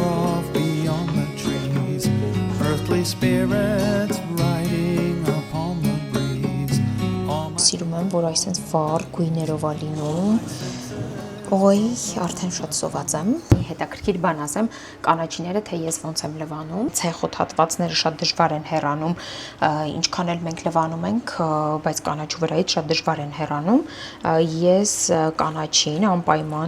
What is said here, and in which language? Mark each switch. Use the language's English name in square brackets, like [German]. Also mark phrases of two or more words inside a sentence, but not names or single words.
[English] off beyond the trees, earthly spirits riding upon the breeze. [Armenian] Սիրում եմ, որ այսպես վառ գույներով է լինում, Օй, արդեն շատ սոված եմ։ Հետաքրքիր բան ասեմ, կանաչիները թե ես ոնց եմ լվանում, ցեխոթատվածները շատ դժվար են հեռանում, ինչքան էլ մենք լվանում ենք, բայց կանաչու վրայից շատ դժվար են հեռանում։ Ես կանաչին անպայման